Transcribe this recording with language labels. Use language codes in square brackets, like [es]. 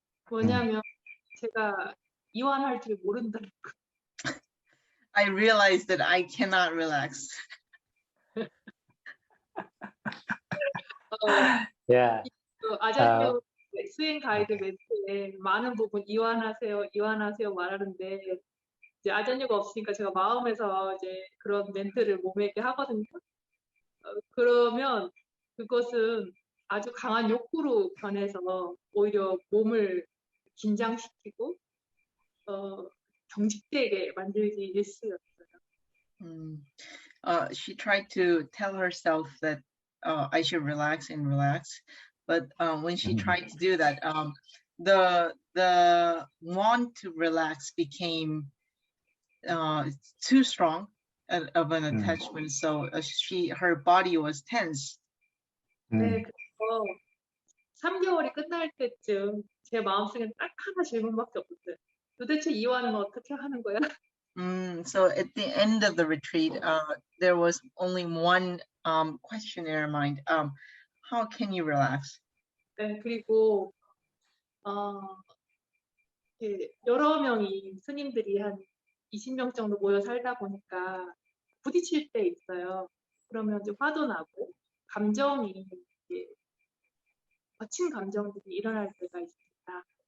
[ko] 뭐냐면 제가 이완할 줄 모른다는 거. [en] I realized that I cannot relax. Yeah. [ko] 아잔유 수행 가이드 멘트에 많은 부분 이완하세요 말하는데 이제 아잔유가 없으니까 제가 마음에서 이제 그런 멘트를 몸에게 하거든요. 그러면 그것은 아주 강한 욕구로 변해서 오히려 몸을 긴장시키고 경직되게 만들기 일쑤였어요. [en] She tried to tell herself that I should relax, but when she tried to do that, the want to relax became too strong of an attachment. So her body was tense. [ko] 네, 그래서 3개월이 끝날 때쯤 제 마음속에 딱 하나 질문밖에 없었어요. 도대체 이완은 어떻게 하는 거야? [en] So at the end of the retreat, there was only one question in her mind. How can you relax? [ko] 네, 그리고 여러 명이 스님들이 한 20명 정도 모여 살다 보니까 부딪힐 때 있어요. 그러면 이제 화도 나고 감정이 거친 감정들이 일어날 때가 있습니다.